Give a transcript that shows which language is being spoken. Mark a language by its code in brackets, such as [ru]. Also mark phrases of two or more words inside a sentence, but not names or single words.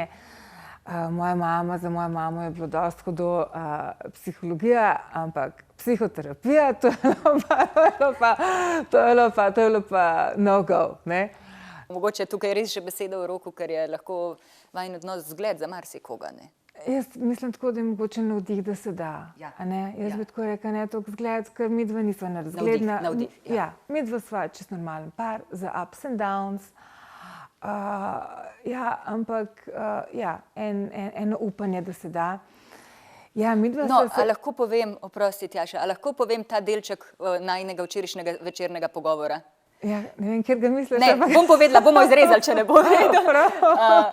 [sl] Za mojo mamo je bilo dosti hudo psihologija, ampak psihoterapija, to je bilo pa no-go, ne. Mogoče je tukaj res že beseda o Roku, ker je lahko vajin odnos zgled za marsikoga, ne? Jaz mislim tako, da je mogoče navdih, da se da. Jaz bi tako rekla, ne toliko zgled, ker midva nisva nerazgledna. Navdih, ja. Midva sva čisto normalen par za [en] ups and downs. [sl] Ampak eno upanje, da se da. Ja, midva No, a lahko povem, oprosti Tjaša, a lahko povem ta delček najinega včerajšnjega večernega pogovora? Ja, ne vem, kjer ga misliš. Ne, bom povedala, bomo izrezali, če ne bo vedel.